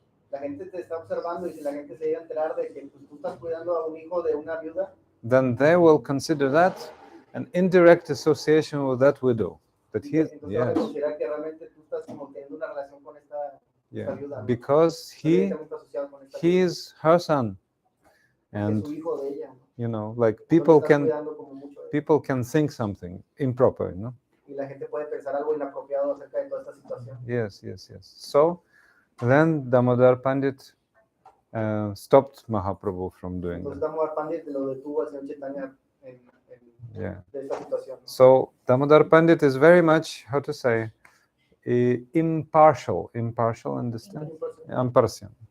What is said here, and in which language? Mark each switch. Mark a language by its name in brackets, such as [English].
[Spanish] la gente te está observando y si la gente se llega a enterar de que tú estás cuidando a un hijo de una viuda, [English] then they will consider that an indirect association with that widow. That he, yes. [Spanish] Que realmente tú estás como teniendo una relación con esta viuda, ¿no? [English] Because he is her son, and like people can think something improper, [Spanish] Y la gente puede pensar algo inapropiado acerca de toda esta situación. [English] Yes. So then Damodar Pandit stopped Mahaprabhu from doing that. [Spanish] Damodar Pandit lo detuvo al señor Chaitanya de esta situación. [English] So Damodar Pandit is very much, how to say, impartial, understand? Impartial.